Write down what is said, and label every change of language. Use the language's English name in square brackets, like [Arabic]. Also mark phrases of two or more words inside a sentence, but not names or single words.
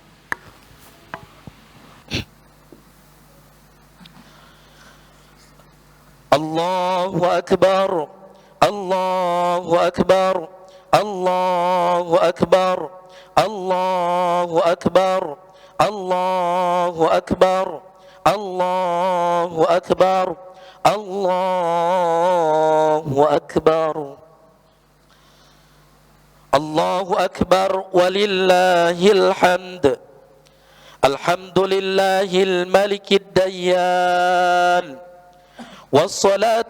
[Arabic] الله أكبر الله أكبر الله أكبر الله أكبر الله أكبر الله أكبر, الله أكبر الله أكبر ولله الحمد الحمد لله الملك الديان والصلاة